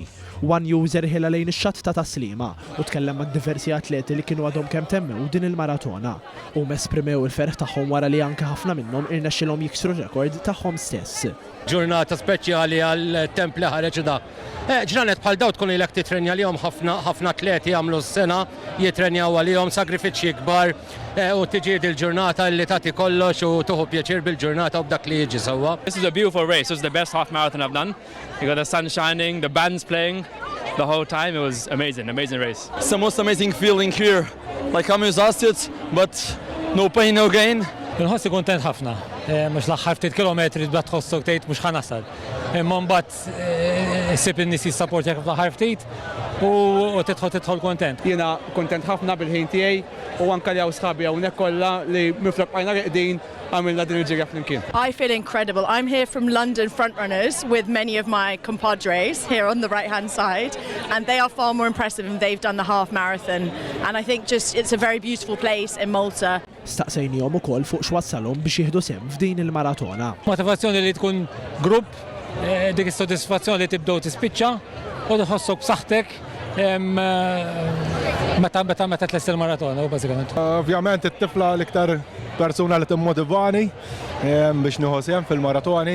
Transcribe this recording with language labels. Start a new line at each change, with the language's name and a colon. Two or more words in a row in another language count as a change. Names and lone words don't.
Maltese: One user ħila lejn ix-xatt ta' Taslima u tkellem ma' diversi atleti li kienu għadhom kemm temmew din il-maratona u mesprimew il-ferħ tagħhom wara li anke ħafna minnhom irnexxilhom jiksru rekord tagħhom stess. Ġurnata speċjali għal temp li ħareġ da. Ġranet bħal daw tkun ilek titrenja lihom ħafna atleti jagħmlu s-sena jitrenjaw għalihom sagrifiċċji kbar u tiġi il-ġurnata li tagħti kollox u tuħu pjaċir bil-ġurnata u b'dak li jiġi sewwa.
English: This is a beautiful race. This is the best half marathon I've done. You got the sun shining, the band's playing the whole time. It was amazing race. It's the most amazing feeling here. Like I'm exhausted, but no pain, no gain.
Maltese: Nħossi kontent ħafna, mux l-axħar ftit kilometri tbda tħossok tgħid mhux ħanasal. Imma mbagħad issib in-nies jissapportjak fl-aħħar ftit u tidħol kontent. Jiena kontent ħafna bil-ħin tiegħi u anke li hawn sħabi hawnhekk kollha li mifraqajna qegħdin għamilna din il-ġirja flimkien.
English: I feel incredible. I'm here from London Frontrunners with many of my compadres here on the right-hand side, and they are far more impressive and they've done the half marathon. And I think just it's a very beautiful place in Malta.
Maltese: Staqsejnihom ukoll fuq x'wassalhom biex jieħdu sehem f'din il-maratona. Motivazzjoni li tkun grupp, dik is-sodisfazzjoni li tibdew tispiċċa u tħossok b'saħħtek meta tlest il-maratona bażikament. Ovvjament it-tifla l-iktar persuna li timmotivani biex nieħu sehem fil-maratoni.